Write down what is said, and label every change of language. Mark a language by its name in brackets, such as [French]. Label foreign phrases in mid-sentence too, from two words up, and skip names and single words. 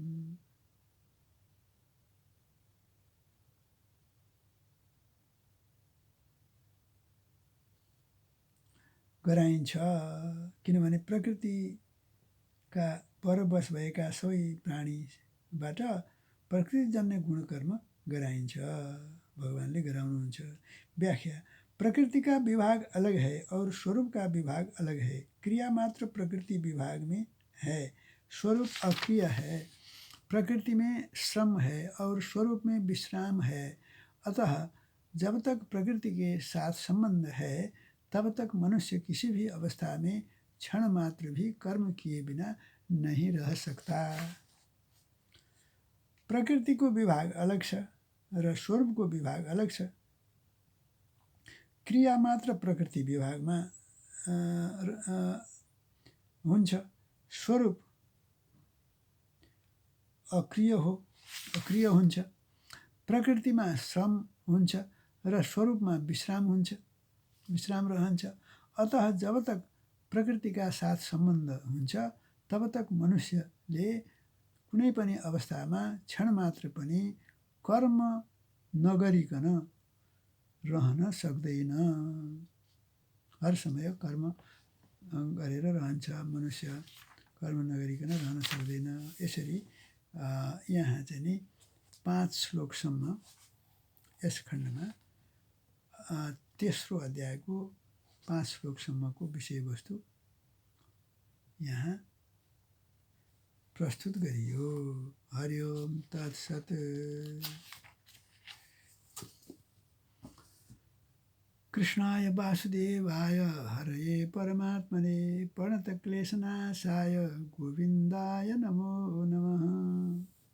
[Nepali] गराइन्छ, किनभने प्रकृतिका परवश भएका सबै प्राणीबाट प्रकृतिजन्य गुणकर्म गराइन्छ, भगवानले गराउनुहुन्छ। व्याख्या: [Hindi] प्रकृति का विभाग अलग है और स्वरूप का विभाग अलग है। क्रिया मात्र प्रकृति विभाग में है, स्वरूप अक्रिय है। प्रकृति में श्रम है और स्वरूप में विश्राम है। अतः जब तक प्रकृति के साथ संबंध है तब तक मनुष्य किसी भी अवस्था में क्षण मात्र भी कर्म किए बिना नहीं रह सकता। [Nepali] प्रकृति को विभाग अलग छ र स्वरूप को विभाग अलग छ। क्रिया मात्र प्रकृति विभागमा हुन्छ, स्वरूप अक्रिय हुन्छ। प्रकृतिमा श्रम हुन्छ र स्वरूपमा विश्राम रहन्छ। अतः [Hindi] जब तक प्रकृति का साथ संबंध [Nepali] हुन्छ [Hindi] तब तक [Nepali] मनुष्यले कुनै पनि अवस्थामा क्षण मात्र पनि कर्म नगरिकन रहन सक्दैन। हर समय कर्म गरेर रहन्छ, मनुष्य कर्म नगरिकन रहन सक्दैन। यसरी यहाँ चाहिँ नि 5 श्लोकसम्म यस खण्डमा तेस्रो अध्यायको 5 श्लोकसम्मको विषयवस्तु यहाँ प्रस्तुत गरियो। [Sanskrit] हरि ओम तत्सत। कृष्णाय वासुदेवाय हरये परमात्मने प्रणतक्लेशनाशाय गोविन्दाय नमो नमः।